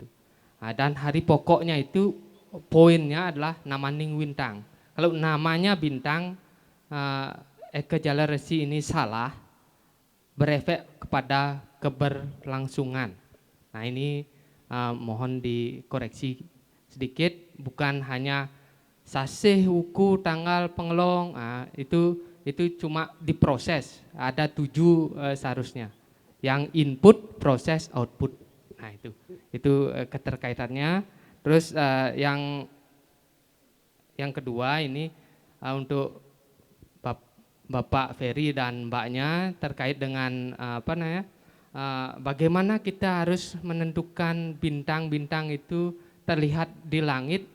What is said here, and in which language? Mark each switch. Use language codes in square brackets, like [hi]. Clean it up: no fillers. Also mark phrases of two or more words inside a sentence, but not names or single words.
[id] Nah, dan hari pokoknya itu poinnya adalah nama Ning Wintang. Kalau namanya bintang, Eka Jala Resi ini salah, berefek kepada keberlangsungan. Nah, ini mohon dikoreksi sedikit, bukan hanya sasih, wuku, tanggal, pengelong, itu cuma diproses, ada 7 seharusnya. Yang input, proses, output. Nah, itu keterkaitannya. Terus yang kedua ini untuk Bapak Ferry dan Mbaknya terkait dengan bagaimana kita harus menentukan bintang-bintang itu terlihat di langit.